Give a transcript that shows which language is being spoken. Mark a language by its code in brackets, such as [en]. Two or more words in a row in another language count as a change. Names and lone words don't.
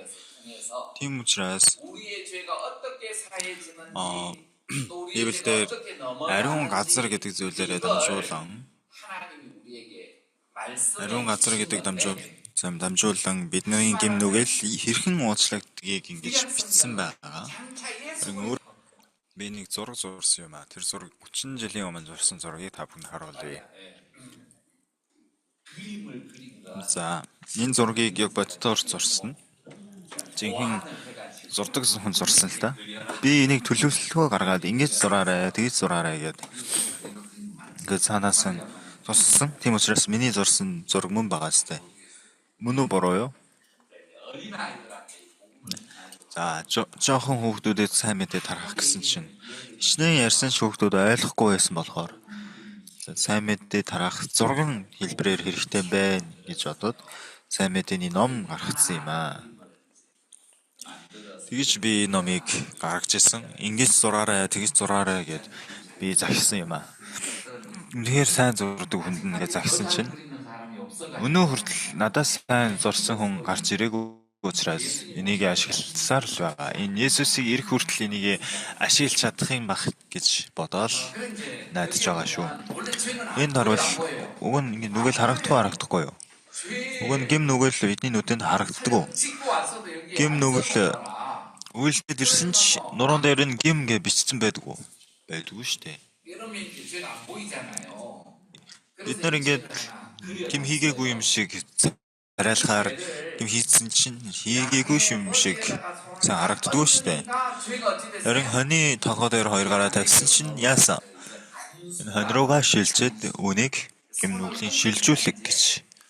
[mn] Тийм учраас [ko] 우리의 죄가 어떻게 사해지는지 또 우리의 [mn] Библиэлд [ko] 죄가 어떻게 넘어가는지 [mn] ариун газар гэдэг зүйлээрээ дамжуулан [ko] 하나님이 우리에게 말씀해 [mn] ариун газар гэдэг дамжуулан бидний гэм нүгэл хэрхэн уучлагдгийг ингэж бичсэн байгаа. Би нэг зураг зурсан юм аа. Тэр зураг 30 жилийн өмнө зурсан зургийг та бүхэнд харуулъя. [ko] 그림을 그린 거 [mn] За, энэ зургийг яг бодтоор зурсан. Жинхэнэ зурдаг хүн зурсан л да. Би энийг төлөвлөлгөө гаргаад ингэж зураарай, тэгж зураарай гэд. Ингээд цаанаас нь туссан. Тийм учраас миний зурсан зураг мөн байгаа сте. Мөн үү буруу юу? [ko] 어린 아이들한테 이 복음을 [mn] За жоохон хүүхдүүдэд сайн мэдээ тархах гэсэн чинь хичнээн ярьсан ч хүүхдүүд ойлгохгүй байсан болохоор сайн мэдээ тархах зурган хэлбэрээр хэрэгтэй байна гэж бодоод сайн мэдээний ном гаргацсан юм аа. Тэгэж би номыг гаргаж ирсэн. Ингэж зураарай, тэгэж зураарай гэд би захисан юм аа. Үнэхээр сайн зурдаг хүнд нэгэ захисан чинь [ko] 그리는 사람이 없어가지고 [mn] өнөө хүртэл надаас сайн зурсан хүн гарч ирээгүй учраас энийг ашигласаар л байгаа. Энэ Есүсийг ирэх хүртэл энийг ашиглаж чадах юм бах гэж бодоод [ko] 그런 이제 [mn] найдаж байгаа шүү. [ko] 원래 죄는 [mn] Энд харвал [ko] 안 보여요. [mn] уг нь ингэ нүгэл харагдахгүй юу? [ko] 죄 [mn] Уг нь гим нүгэл бидний нүдэнд харагддаг. [ko] 찍고 왔어도 여기 [mn] гим [ko] 안 [mn] нүгэл [ko] 썼잖아. [mn] үйлдэл ирсэн ч нуруунд дээр нь гим гэж бичсэн байдгүй. Байдгүй шүү дээ. [ko] 이러면 이제 죄가 안 보이잖아요. [mn] Бид нар ингээд гим хийгээгүй юм шиг арайлахаар гим хийсэн чинь хийгээгүй юм шиг сайн харагддаг шүү дээ. Харин хоньны толгой дээр хоёр гараа тавьсан чинь яасан? Энэ хонь руугаа шилжээд үүнийг гим нүглийн шилжүүлэг гэж.